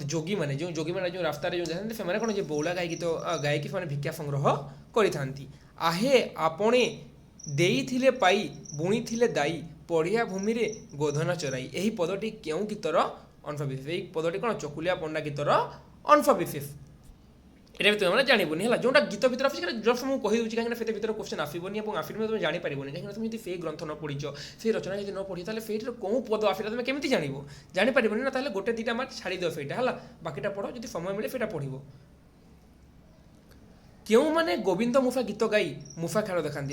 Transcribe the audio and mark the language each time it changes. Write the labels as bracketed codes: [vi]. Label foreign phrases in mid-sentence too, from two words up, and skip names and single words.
[or] ଯୋଗୀମାନେ, ଯେଉଁ ଯୋଗୀମାନେ ଯେଉଁ ରାସ୍ତାରେ ଯେଉଁ ଯାଆନ୍ତି ସେମାନେ କ'ଣ ଯେ ବଉଳା ଗାଇ ଗୀତ ଗାଇକି ସେମାନେ ଭିକ୍ଷା ସଂଗ୍ରହ କରିଥାନ୍ତି। ଆହେ ଆପଣେ ଦେଇଥିଲେ ପାଇ ବୁଣିଥିଲେ ଦାଇ ପଡ଼ିଆ ଭୂମିରେ ଗୋଧନ ଚରାଇ। ଏହି ପଦଟି କେଉଁ ଗୀତର ଅଂଶବିଶେଷ? ଏହି ପଦଟି କ'ଣ ଚକୁଲିଆ ପଣ୍ଡା ଗୀତର ଅଂଶବିଶେଷ। ଏଟା ତୁମି ମାନେ ଜାଣିବନି ହଲ, ଯେଟା ଗୀତ ଭିତରେ ଆସଛେ ସେଟା ଜଷ୍ଟ ମୁଁ କହିଦେଉଛି, କାହିଁକିନା ସେତେ ଭିତରେ କୋଶ୍ଚିନ୍ ଆସିବନି ଏବଂ ଆସିଲେ তুমি ଜାଣିପାରିବନି। କାହିଁକିନା তুমি ଯଦି ସେଇ ଗ୍ରନ୍ଥ ନ ପଢ଼ିଛ, ସେଇ ରଚନା ଯଦି ନ ପଢ଼ି, ତାହେଲେ ସେଇଠିର କେଉଁ ପଦ ଆସିଲା তুমি କେମିତି ଜାଣିବ? ଜାଣିପାରିବନି ନା, ତାହେଲେ ଗୋଟେ ଦୁଇଟା ମାର୍କ ଛାଡ଼ିଦିଅ ସେଇଟା ହେଲା, ବାକିଟା ପଢ଼, ଯଦି ସମୟ ମିଳେ ସେଇଟା ପଢ଼ିବ। କେଉଁମାନେ ଗୋବିନ୍ଦ ମୁଫା ଗୀତ ଗାଇ ମୁଫା ଖେଳ ଦେଖାନ୍ତି?